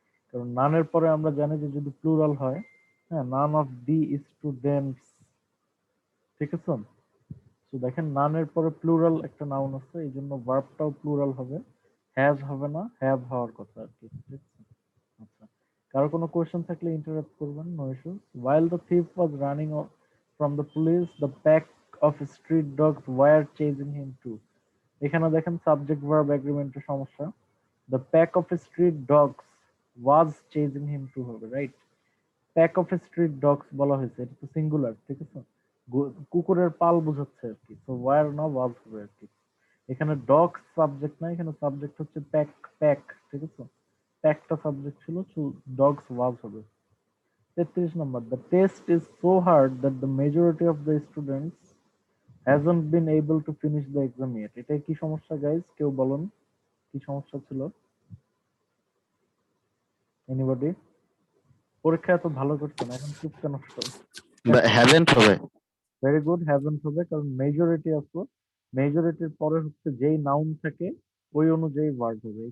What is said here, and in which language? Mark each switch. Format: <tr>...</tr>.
<bn>কারণ নানের পরে আমরা জানি যে যদি প্লুরাল হয়, হ্যাঁ,</bn> <en>none of the students,</en> <bn>ঠিক আছে? তো দেখেন, নানের পরে প্লুরাল একটা নাউন আছে, এই জন্য ভার্বটাও প্লুরাল হবে, হ্যাজ হবে না, হ্যাভ হওয়ার কথা আর কি, ঠিক আছে? আচ্ছা, কারো কোনো কোয়েশ্চেন থাকলে ইন্টারাপ্ট করবেন,</bn> <en>No issues. while the thief was running from the police, the pack of street dogs were chasing him too.</en> <bn>এখানে দেখেন সাবজেক্ট ভার্ব এগ্রিমেন্টের সমস্যা।</bn> <en>the pack of street dogs was chasing him too হবে, right?</en> <bn>Pack of street dogs বলা হয়েছে, এটা তো singular, ঠিক আছে? কুকুরের পাল বোঝাচ্ছে আর কি, তো ওয়ার না ওয়াজ হবে আর কি। এখানে ডগস সাবজেক্ট না, এখানে সাবজেক্ট হচ্ছে প্যাক। প্যাক, ঠিক আছে? প্যাকটা সাবজেক্ট ছিল, ডগস ওয়াজ হবে।</bn> <en>33 number, the test is so hard that the majority of the students hasn't been able to finish the exam yet.</en> <bn>এটা কি সমস্যা গাইজ, কেউ বলুন, কি সমস্যা ছিল? এনিবডি? পরীক্ষা এত ভালো করছেন, এখন চুপ কেন? হ্যাভেন্ট হবে। ভেরি গুড, হ্যাভেন্ট হবে, কারণ মেজরিটি আসলো। মেজরিটির পরে হচ্ছে যেই নাউন থাকে ওই অনুযায়ী ভার্ব হবে।</bn>